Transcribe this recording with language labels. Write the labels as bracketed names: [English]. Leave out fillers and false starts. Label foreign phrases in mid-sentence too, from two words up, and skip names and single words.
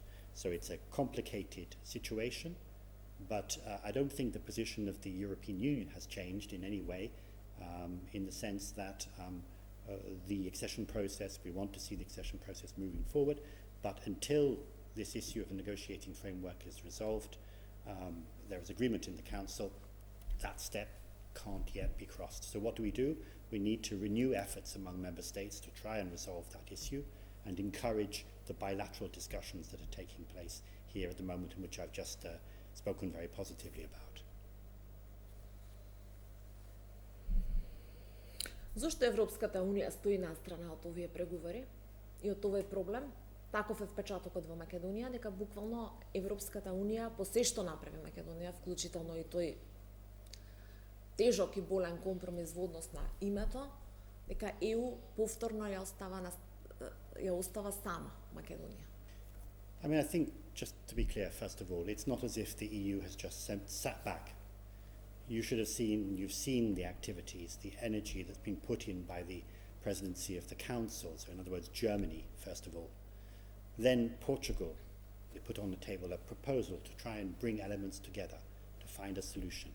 [English] So it's a complicated situation, but I don't think the position of the European Union has changed in any way, in the sense that the accession process, we want to see the accession process moving forward, but until this issue of a negotiating framework is resolved, there is agreement in the Council, that step can't yet be crossed. So what do? We need to renew efforts among member states to try and resolve that issue and encourage the bilateral discussions that are taking place here at the moment, in which I've just spoken very positively about. [Macedonian] Зошто Европската унија стои на страна од овие преговори и од овој проблем? Таков е впечатокот во Македонија, дека буквално Европската унија по се што направи Македонија, вклучително и тој тежок и болен компромис во однос на името, дека ЕУ повторно ја остава сама Македонија. [English] I mean, I think, just to be clear, first of all, it's not as if the EU has just sat back. You've seen the activities, the energy that's been put in by the presidency of the Council, so in other words, Germany, first of all. Then Portugal, they put on the table a proposal to try and bring elements together to find a solution.